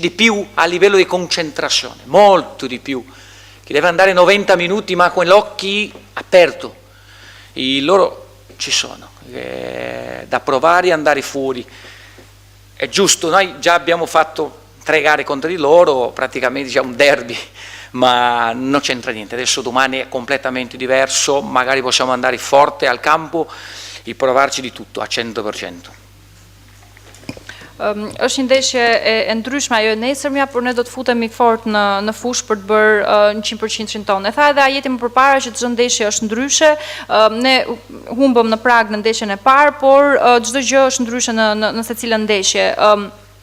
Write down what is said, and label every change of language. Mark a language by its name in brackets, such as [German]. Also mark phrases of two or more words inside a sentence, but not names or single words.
[Italian] di più a livello di concentrazione, molto di più, che deve andare 90 minuti ma con gli occhi aperti, loro ci sono, da provare e andare fuori, è giusto, noi già abbiamo fatto 3 gare contro di loro, praticamente c'è un derby, ma non c'entra niente, adesso domani è completamente diverso, magari possiamo andare forte al campo e provarci di tutto, a 100%. [Albanian] Është një ndeshje e ndryshme ajo e nesërmja, por ne do të futemi fort në fushë për të bërë 100% tonë. E tha edhe Ajeti më përpara që çdo ndeshje është ndryshe, ne humbëm në Prag në ndeshjen e parë, por çdo gjë është ndryshe në secilën ndeshje.